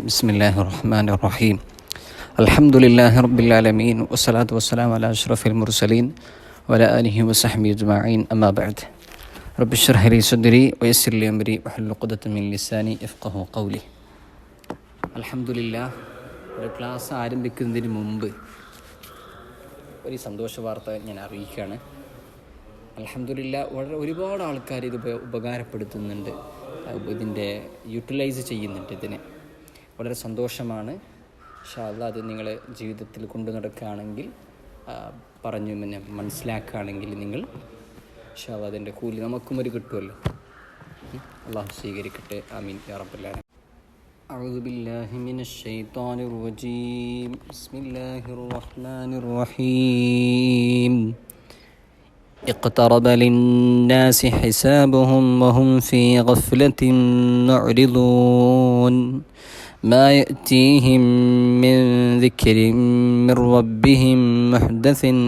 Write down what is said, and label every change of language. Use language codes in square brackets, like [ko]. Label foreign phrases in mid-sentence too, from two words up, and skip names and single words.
[ar] بسم الله الرحمن الرحيم. الحمد لله رب العالمين والصلاة والسلام على أشرف المرسلين وعلى آله وصحبه أجمعين. أما بعد. رب اشرح لي صدري ويسر لي أمري واحلل عقدة من لساني يفقهوا قولي. الحمد لله. [ml] ഒരു ക്ലാസ് ആരംഭിക്കുന്നതിന് മുമ്പ് ഒരു സന്തോഷ വാർത്ത ഞാൻ അറിയിക്കുകയാണ്. അൽഹംദുലില്ലാ, ഒരുപാട് ആൾക്കാർ ഇത് ഉപകാരപ്പെടുത്തുന്നുണ്ട്, ഇതിൻ്റെ യൂട്ടിലൈസ് ചെയ്യുന്നുണ്ട്. ഇതിന് വളരെ സന്തോഷമാണ്. [ar] إن شاء الله [ml] അത് നിങ്ങൾ ജീവിതത്തിൽ കൊണ്ടു നടക്കുകയാണെങ്കിൽ, പറഞ്ഞു പിന്നെ മനസ്സിലാക്കുകയാണെങ്കിൽ നിങ്ങൾ [ar] إن شاء الله [ml] അതിൻ്റെ കൂലി നമുക്കും ഒരു കിട്ടുമല്ലോ. അള്ളാഹു സ്വീകരിക്കട്ടെ. [ar] آمين يا رب العالمين. أعوذ بالله من الشيطان الرجيم. بسم الله الرحمن الرحيم. اقترب للناس حسابهم وهم في غفلة معرضون ما يأتيهم من ذكر من ربهم محدث